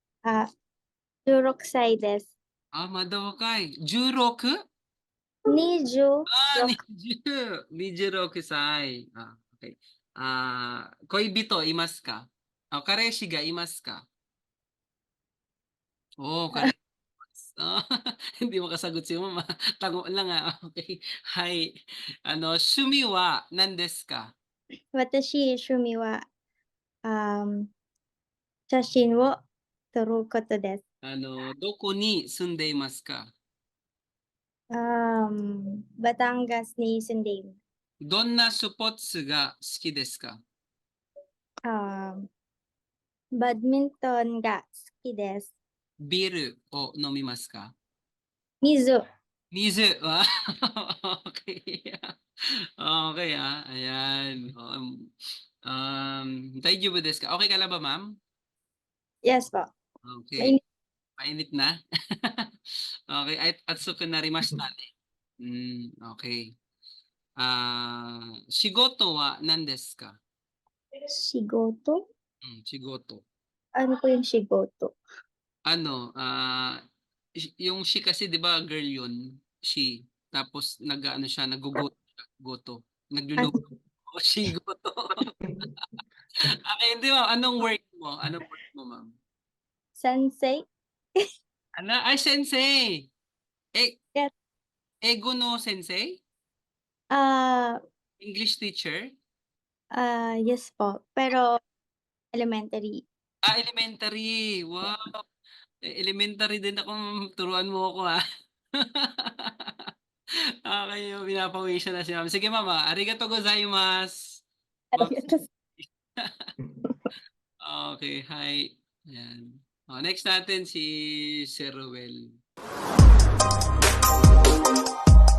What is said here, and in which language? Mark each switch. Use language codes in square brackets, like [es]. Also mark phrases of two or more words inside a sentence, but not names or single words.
[ja] 16 歳です。 Madawakay. Juroku? 26。 26歳。Okay. 恋人いますか？彼氏がいますか? Kareshi. [tl] Hindi makasagot si mama. Tango lang Okay. Hay. [ja] 趣味は何ですか? 私、趣味は、写真を撮ることです。どこに住んでいますか? Batangas ni Sundin. どんなスポーツが好きですか? バドミントンが好きです. ビールを飲みますか? Mizu. [tl] Mizu. Okay. Okay, ayan. [ja] 大丈夫ですか? [tl] Okay ka lang ba, ma'am? Yes po. Okay. Mainit na? Okay. [ja] 暑くなりましたね. [tl] Okay. [ja] 仕事は何ですか? Shigoto? Shigoto. [tl] Ano po yung shigoto? Yung she kasi 'di ba girl yun, she. Tapos nag-ano siya, naggo-goto siya, goto. Nagluluto. She goto. Okay, hindi ma'am. Anong work mo? Anong work mo, ma'am? [ja] Sensei? Ay, sensei. [en] Yes. [ja] 英語の先生? Ah, [en] English teacher? [tl] yes po. Pero elementary. [en] Elementary. Wow. [tl] Elementary din ako, ma'am. Turuan mo ako, Okay, pinapawisan na si ma'am. Sige, ma'am, [ja] ありがとうございます. [tl] Okay, hi. Ayan. Next natin si Sir Ruel.